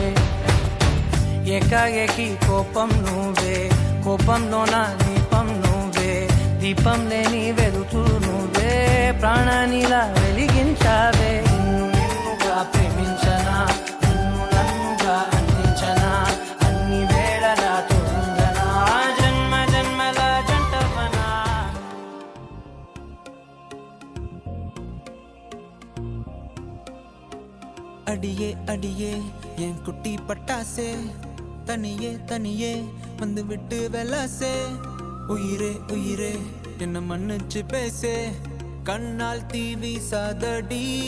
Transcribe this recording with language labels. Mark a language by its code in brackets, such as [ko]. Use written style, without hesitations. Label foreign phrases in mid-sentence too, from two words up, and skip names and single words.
[te] ఏకాఏకి కోపం నువ్వే, కోపంలోన దీపం నువ్వే, దీపం లేని వెలుతురు నువ్వే, ప్రాణానిలా వెలిగించావే. నిన్నుగా ప్రేమించనా, నన్నుగా అందించనా, అన్ని వేళలా తోడుందనా, జన్మ జన్మల జంటవనా. [ta] அடியே அடியே என் குட்டி பட்டாசே, தனியே தனியே வந்து விட்டு வெலாசே. உயிரே உயிரே என்ன மன்னிச்சு பேசே, கண்ணால் தீ வீசாதடி.